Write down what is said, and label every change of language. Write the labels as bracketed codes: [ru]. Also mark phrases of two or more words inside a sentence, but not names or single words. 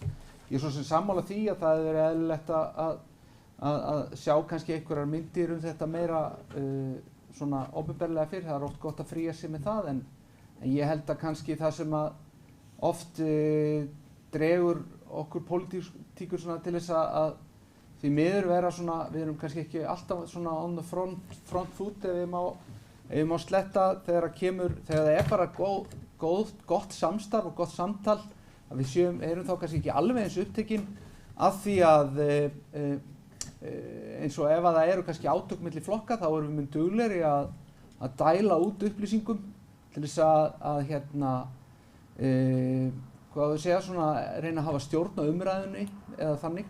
[is] Ég svo sem sammála því að það hefur verið eðlilegt að sjá kannski einhverjar myndir þetta meira svona opinberlega fyrr. Það er oft gott að fría sig með það en ég held að kannski það sem að oft dregur okkur pólitíkur til þess að því miður vera við erum kannski ekki alltaf svona [en] on the front foot [is] ef við má sletta þegar það bara gott samstarf og gott samtal að við erum þá kannski ekki alveg eins upptekin af því að eins og ef að það eru kannski átök milli flokka þá erum við mun duglegri að dæla út upplýsingum til þess að hvað við segja reyna að hafa stjórn á umræðunni eða þannig.